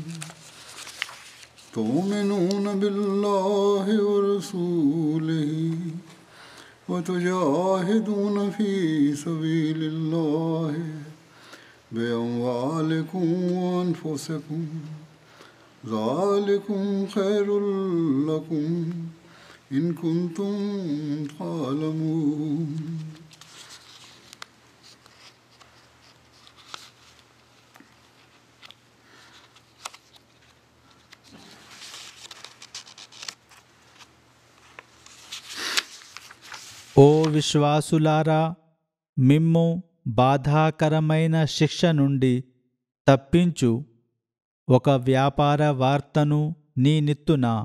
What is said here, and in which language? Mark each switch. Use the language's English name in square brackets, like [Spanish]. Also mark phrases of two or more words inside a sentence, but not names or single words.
[Arabic] تؤمنون بالله ورسوله وتجاهدون في سبيل الله بأموالكم وأنفسكم ذلكم خير لكم إن كنتم تعلمون [Telugu] ఓ విశ్వాసులారా, మిమ్ము బాధాకరమైన శిక్ష నుండి తప్పించు ఒక వ్యాపార వార్తను నీనిత్తున.